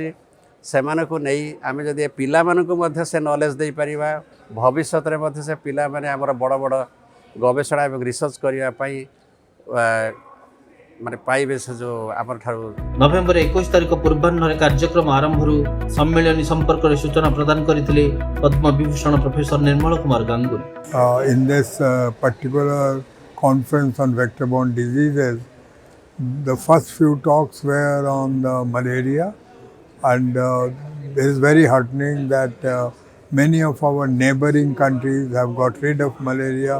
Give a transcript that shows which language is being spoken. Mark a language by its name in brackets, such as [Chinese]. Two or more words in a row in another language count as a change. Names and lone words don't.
[Odia] ସେମାନଙ୍କୁ ନେଇ ଆମେ ଯଦି ଏ ପିଲାମାନଙ୍କୁ ମଧ୍ୟ ସେ ନଲେଜ ଦେଇପାରିବା, ଭବିଷ୍ୟତରେ ମଧ୍ୟ ସେ ପିଲାମାନେ ଆମର ବଡ଼ ବଡ଼ ଗବେଷଣା ଏବଂ ରିସର୍ଚ୍ଚ କରିବା ପାଇଁ ମାନେ ପାଇବେ ସେ ଯେଉଁ ଆମର ଠାରୁ। ନଭେମ୍ବର 21 ତାରିଖ ପୂର୍ବାହ୍ନରେ କାର୍ଯ୍ୟକ୍ରମ ଆରମ୍ଭରୁ ସମ୍ମିଳନୀ ସମ୍ପର୍କରେ ସୂଚନା ପ୍ରଦାନ କରିଥିଲେ ପଦ୍ମ ବିଭୂଷଣ ପ୍ରଫେସର ନିର୍ମଳ କୁମାର ଗାଙ୍ଗୁଲି। [English] In this particular conference on vector-borne diseases, the first few talks were on malaria, and it is very heartening that many of our neighboring countries have got rid of malaria.